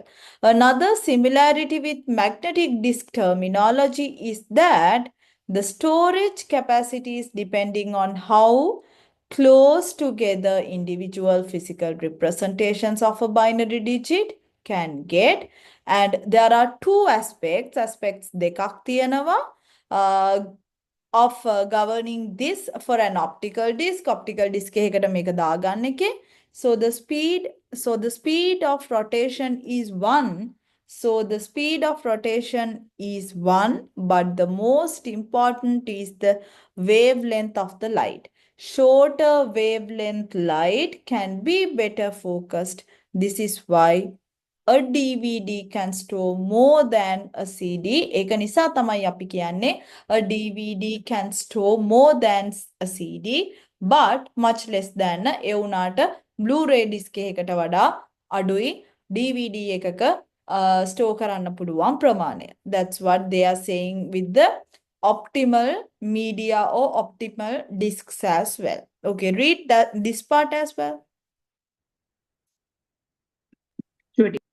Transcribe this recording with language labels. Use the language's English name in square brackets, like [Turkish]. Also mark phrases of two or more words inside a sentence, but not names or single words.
[English] Another similarity with magnetic disk terminology is that the storage capacity is depending on how close together individual physical representations of a binary digit can get. And there are two aspects [Sinhala] දෙකක් තියෙනවා [English] of governing this for an optical disk [Sinhala] එකකට මේක දාගන්න එකේ. [English] So the speed of rotation is 1. So the speed of rotation is 1, but the most important is the wavelength of the light. Shorter wavelength light can be better focused. This is why a DVD can store more than a CD. [Sinhala] ඒක නිසා තමයි අපි කියන්නේ [English] a DVD can store more than a CD but much less than [Sinhala] ඒ වුණාට [English] Blu-ray disc [Sinhala] එකකට වඩා අඩුයි DVD එකක store කරන්න පුළුවන් ප්‍රමාණය. [English] That's what they are saying with the optimal media or optimal discs as well. Okay, read this part as well. Sure.